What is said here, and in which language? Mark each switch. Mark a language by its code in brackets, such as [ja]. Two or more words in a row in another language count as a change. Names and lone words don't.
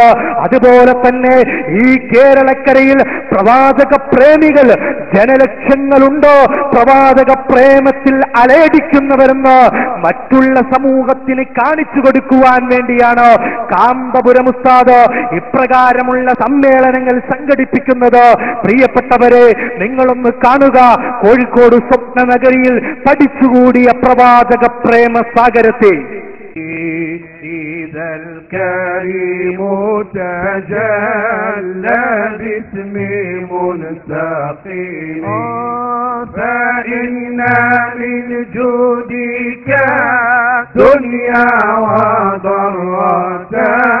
[ml] അതുപോലെ തന്നെ ഈ കേരളക്കരയിൽ പ്രവാചക പ്രേമികൾ ജനലക്ഷങ്ങളുണ്ടോ പ്രവാചക പ്രേമത്തിൽ അലയടിക്കുന്നവരെന്ന് മറ്റുള്ള സമൂഹത്തിന് കാണിച്ചു കൊടുക്കുവാൻ വേണ്ടിയാണ് കാന്തപുരം ഉസ്താദ് ഇപ്രകാരമുള്ള സമ്മേളനങ്ങൾ സംഘടിപ്പിക്കുന്നത്. പ്രിയപ്പെട്ടവരെ, നിങ്ങളൊന്ന് കാണുക, കോഴിക്കോട് സ്വപ്ന നഗരിയിൽ പഠിച്ചുകൂടിയ പ്രവാചക പ്രേമ സാഗരത്തെ. [ar] الكريم تجلى باسم منتقم فإن من جودك دنيا وضرتها